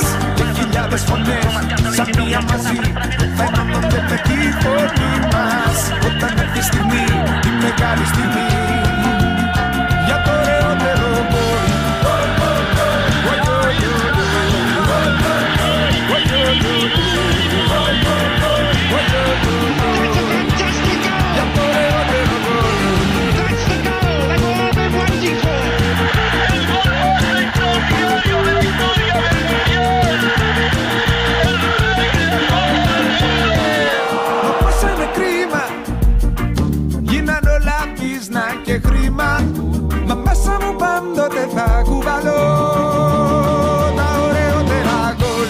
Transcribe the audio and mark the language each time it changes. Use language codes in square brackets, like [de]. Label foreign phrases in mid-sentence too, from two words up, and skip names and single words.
[el] Και χιλιάδες φωνές σαν μία μαζί θα ενώνονται με τη φωνή μας, όταν έρθει η στιγμή, η μεγάλη στιγμή για το ωραιότερο γκολ. Για το ωραιότερο γκολ. [en] That's the goal they've all been waiting for. [el] Όπως είναι κρίμα, γίναν όλα πίσνα και χρήμα, μα μέσα μου πάντοτε θα κουβαλώ τα ωραιότερα γκολ.